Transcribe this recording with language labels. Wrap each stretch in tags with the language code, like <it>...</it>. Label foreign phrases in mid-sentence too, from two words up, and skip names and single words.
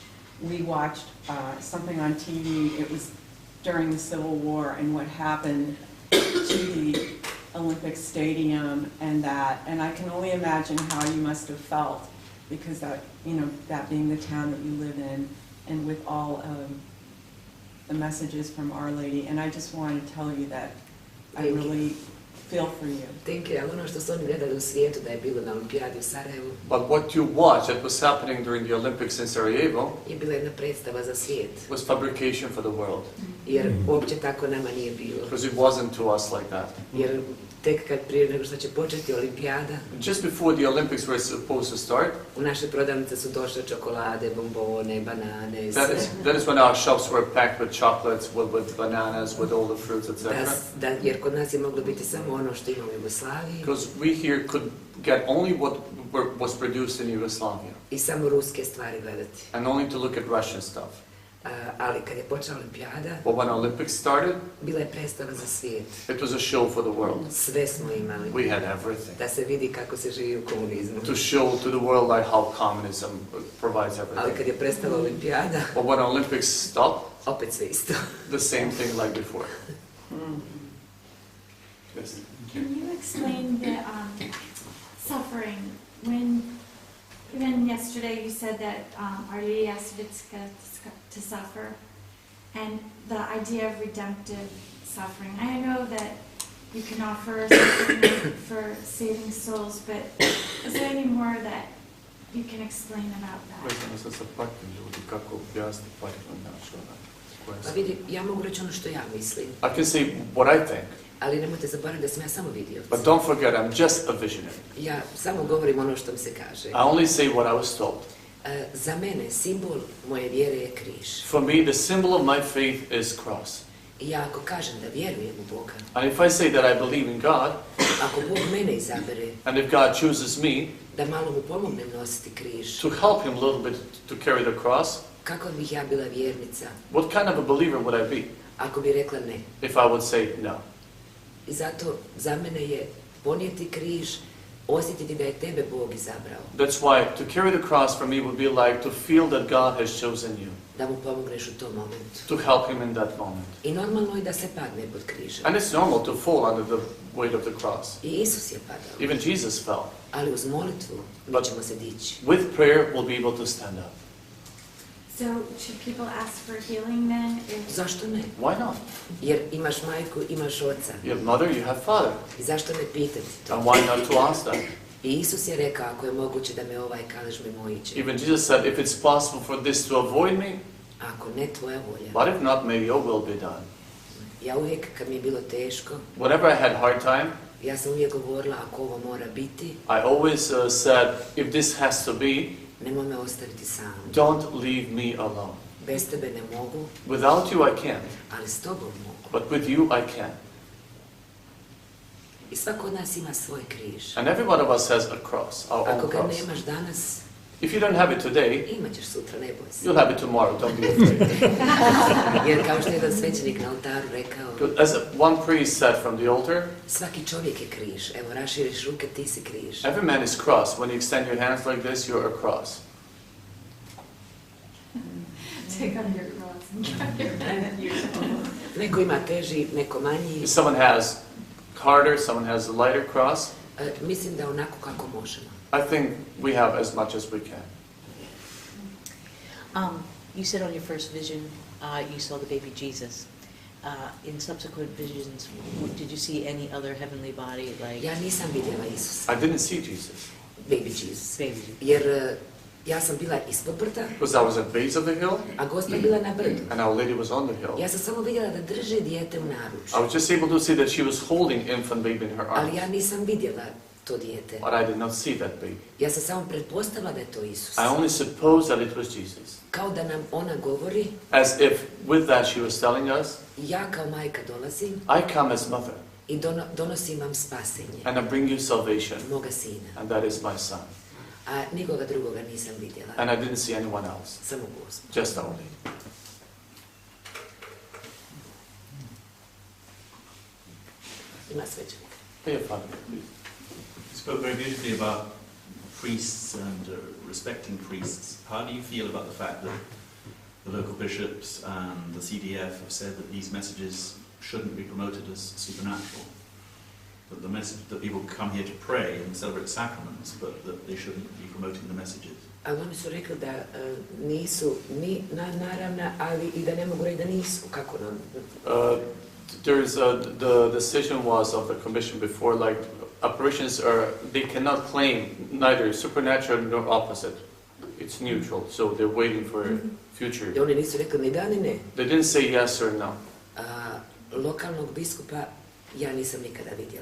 <en>We watched something on TV, it was during the Civil War, and what happened to the Olympic Stadium and I can only imagine how you must have felt, because that being the town that you live in, and with all the messages from Our Lady. And I just want to tell you that I really feel for you. Thank you.</en> <hr>Ali ono što su oni gledali u svijetu da je bilo na olimpijadi u Sarajevu,</hr> <en>But what you watched that was happening during the Olympics in Sarajevo</en> <hr>je bila jedna predstava za svijet.</hr> <en>was fabrication for the world.</en> <hr>Jer uopće tako nama nije bilo.</hr> <en>Because it wasn't to us like that.</en> <hr>Jer tek kad prije nego što će početi olimpijada,</hr> <en>Just before the Olympics were supposed to start,</en> <hr>u naše prodavnice su došle čokolade, bombone, banane i</hr> <en>that is when our shops were packed with chocolates, with bananas, with all the fruits, etc.</en> <hr>Jer kod nas je moglo biti samo ono što ima u Jugoslaviji</hr> <en>Because we here could get only what was produced in Yugoslavia,</en> <hr>i samo ruske stvari gledati.</hr> <en>and only to look at Russian stuff.</en> <hr>Ali kad je počela olimpijada,</hr> <en>But when Olympics started,</en> <hr>bila je predstava za svijet.</hr> <en>it was a show for the world.</en> <hr>Sve smo imali.</hr> <en>We had everything.</en> <hr>Da se vidi kako se živi u komunizmu.</hr> <en>To show to the world like how communism provides</en> <hr>Ali</hr> <en>everything.</en> <hr>kad je prestala olimpijada,</hr> <en>But when Olympics stopped,</en> <hr>opet sve isto.</hr> <en>the same thing like before. Yes. Can you explain the suffering? When even yesterday you said that Our Lady asked Vitska to suffer, and the idea of redemptive suffering. I know that you can offer suffering for saving souls, but is there any more that you can explain about that?</en> <hr>Vezano sa patnjom ljudi, kako objasniti patnju našo. Pa vidi, ja mogu reći ono što ja mislim,</hr> <en>I can say what I think,</en> <hr>ali nemojte zaboraviti da sam ja samo vidioc.</hr> <en>but don't forget I'm just a visionary.</en> <hr>Ja samo govorim ono što mi se kaže.</hr> <en>I only say what I was told.</en> <hr>Za mene simbol moje vjere je križ.</hr> <en>For me, the symbol of my faith is cross.</en> <hr>I ja ako kažem da vjerujem u Boga,</hr> <en>And if I say that I believe in God,</en> <hr>ako Bog mene izabere</hr> <en>and if God chooses me</en> <hr>da malo mu pomognem nositi križ,</hr> <en>to help him a little bit to carry the cross,</en> <hr>kako bih ja bila vjernica</hr> <en>what kind of a believer would I be</en> <hr>ako bi rekla ne?</hr> <en>if I would say no?</en> <hr>I zato za mene je ponijeti križ, osjetiti da je tebe Bog izabrao,</hr> <en>That's why to carry the cross for me would be like to feel that God has chosen you,</en> <hr>da mu pomogneš u tom momentu.</hr> <en>to help him in that moment.</en> <hr>I normalno je da se padne pod križem.</hr> <en>And it's normal to fall under the weight of the cross.</en> <hr>I Isus je padao,</hr> <en>Even Jesus fell.</en> <hr>ali uz molitvu mi ćemo se dići.</hr> <en>With prayer, we'll be able to stand up. So should people ask for healing then?</en> <hr>Zašto ne?</hr> <en>Why not?</en> <hr>Jer imaš majku, imaš oca.</hr> <en>You have mother, you have father.</en> <hr>I zašto ne pitati to?</hr> <en>And why not to ask that?</en> <hr>I Isus je rekao, ako je moguće da me ovaj kalež mimo iće.</hr> <en>Even Jesus said, if it's possible for this to avoid me,</en> <hr>Ako ne tvoja volja.</hr> <en>but if not, may your will be done.</en> <hr>Ja uvijek, kad mi je bilo teško,</hr> <en>Whenever I had hard time,</en> <hr>ja sam uvijek govorila, ako ovo mora biti,</hr> <en>I always said, if this has to be,</en> <hr>nemoj me ostaviti sam.</hr> <en>don't leave me alone.</en> <hr>Bez tebe ne mogu,</hr> <en>Without you, I can't.</en> <hr>ali s tobom mogu.</hr> <en>But with you, I can.</en> <hr>I svako od nas ima svoj križ.</hr> <en>And every one of us has a cross, our</en> <hr>Ako</hr> <en>own</en> <hr>ga</hr> <en>cross.</en> <hr>nemaš danas,</hr> <en>If you don't have it today,</en> <hr>imat ćeš sutra, ne boj se.</hr> <en>you'll have it tomorrow. Don't be afraid.</en> <hr>Jer kao što je jedan svećenik na oltaru rekao,</hr> <en>As one priest said from the altar,</en> <hr>svaki čovjek je križ. Evo, raširiš ruke, ti si križ.</hr> <en>every man is cross. When you extend your hands like this, you're a cross. Take on your cross and carry it.</en> <hr>Neko ima teži, neko manji.</hr> <en>If someone has harder, someone has a lighter cross,</en> <hr>Mislim da onako kako možemo.</hr> <en>I think we have as much as we can. You said on your first vision you saw the baby Jesus. In subsequent visions, did you see any other heavenly body like</en> <hr>Ja nisam vidjela Isusa,</hr> <en>I didn't see Jesus. baby Jesus. baby Jesus?</en> <hr>Jer Ja sam bila ispod brda,</hr> <en>because I was at base of the hill,</en> <hr>a Gospa je bila na brdu.</hr> <en>and Our Lady was on the hill.</en> <hr>Ja sam samo vidjela da drže dijete u naručju,</hr> <en>I was just able to see that she was holding infant baby in her</en> <hr>ali</hr> <en>arms,</en> <hr>ja nisam vidjela to dijete.</hr> <en>but I did not see that baby.</en> <hr>Ja sam samo pretpostavila da je to Isus.</hr> <en>I only supposed that it was Jesus.</en> <hr>Kao da nam ona govori,</hr> <en>As if with that she was telling us,</en> <hr>ja kao majka dolazim</hr> <en>I come as mother,</en> <hr>i donosim vam spasenje,</hr> <en>and I bring you salvation,</en> <hr>moga sina.</hr> <en>and that is my son.</en> <hr>A nikoga drugoga nisam vidjela,</hr> <en>And I didn't see anyone else,</en> <hr>samo Gospu.</hr> <en>just Our Lady.</en> <hr>Ima svećenika.</hr> <en>Hey, Father, please. You spoke very beautifully about priests and respecting priests. How do you feel about the fact that the local bishops and the CDF have said that these messages shouldn't be promoted as supernatural? That the message that people come here to pray and celebrate sacraments, but that they shouldn't be promoting the messages.</en> <hr>Ali oni su rekli da nisu ni naravna, ali i da ne mogu reći da nisu. Kako nam?</hr> <en>The decision was of the commission before, like, apparitions they cannot claim neither supernatural nor opposite. It's neutral, so they're waiting for future.</en> <hr>I oni nisu rekli ni da ni ne.</hr> <en>They didn't say yes or no.</en> <hr>Lokalnog biskupa ja nisam nikada vidjela.</hr>